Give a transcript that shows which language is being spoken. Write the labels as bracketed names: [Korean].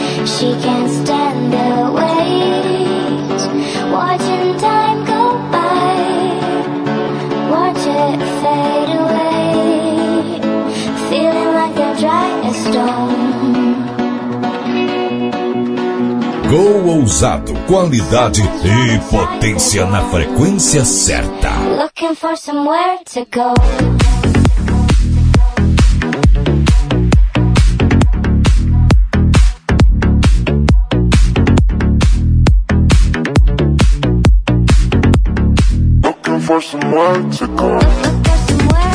[English] She can't stand the wait. Watching time go by, watch it fade away. Feeling like a dry stone. [Portuguese] Go Ousado. Qualidade e potência na frequência certa. [English] Looking for somewhere to go. Looking for somewhere to go.